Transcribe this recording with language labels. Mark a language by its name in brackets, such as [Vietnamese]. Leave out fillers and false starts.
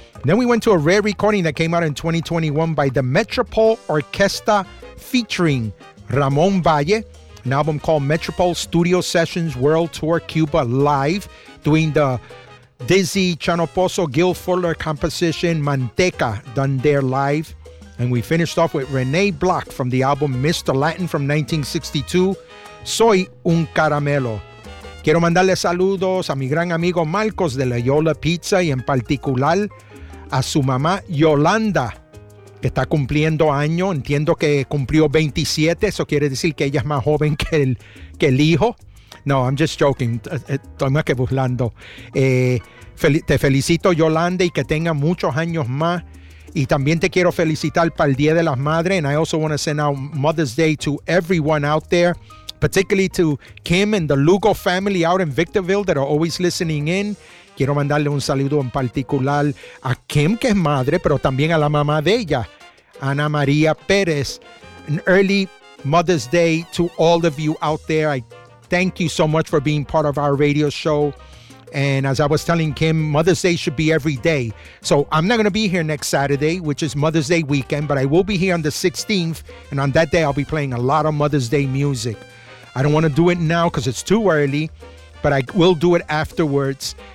[English] Then we went to a rare recording that came out in 2021 by the Metropole Orquesta featuring Ramon Valle, an album called Metropole Studio Sessions World Tour Cuba Live, doing the Dizzy Chano Pozo Gil Fuller composition Manteca, done there live. And we finished off with Rene Block from the album Mr. Latin from 1962, Soy un Caramelo. [Spanish] Quiero mandarle saludos a mi gran amigo Marcos de La Yola Pizza y en particular a su mamá Yolanda, que está cumpliendo año. Entiendo que cumplió 27, eso quiere decir que ella es más joven que el hijo. [English] No, I'm just joking, [Spanish] estoy más que burlando. Te felicito, Yolanda, y que tenga muchos años más. Y también te quiero felicitar para el Día de las Madres. [English] And I also want to send out Mother's Day to everyone out there, particularly to Kim and the Lugo family out in Victorville that are always listening in. [Spanish] Quiero mandarle un saludo en particular a Kim, que es madre, pero también a la mamá de ella, Ana María Pérez. [English] An early Mother's Day to all of you out there. I thank you so much for being part of our radio show. And as I was telling Kim, Mother's Day should be every day. So I'm not going to be here next Saturday, which is Mother's Day weekend, but I will be here on the 16th. And on that day, I'll be playing a lot of Mother's Day music. I don't want to do it now because it's too early, but I will do it afterwards.